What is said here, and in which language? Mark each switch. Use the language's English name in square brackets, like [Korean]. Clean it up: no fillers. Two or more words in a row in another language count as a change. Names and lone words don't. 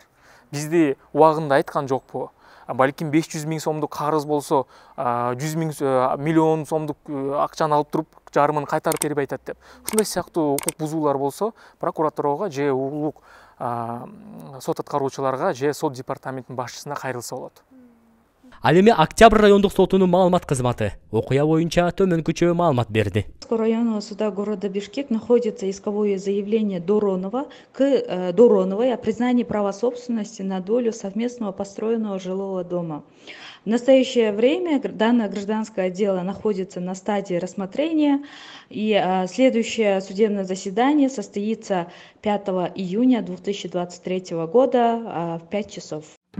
[Kyrgyz] Бизди убагында айткан жокпу? Балким 500 000 сомдук карыз болсо, 100 миллион сомдук акчаны алып туруп, жарымын кайтарып берип айтат деп. Ушундай сыяктуу укук бузуулар болсо, прокуратурага же улук сот аткаруучуларга же сот департаментинин башчысына кайрылса болот. Ал эми Октябрь райондук сотунун маалымат кызматы окуя боюнча төмөнкүчө маалымат берди. [Russian] Районного суда города Бишкек находится исковое заявление Доронова к Дороновой о признании права собственности на долю совместного построенного жилого дома. В настоящее время данное гражданское дело находится на стадии рассмотрения, и следующее судебное заседание состоится 5 июня 2023 года в 5 часов.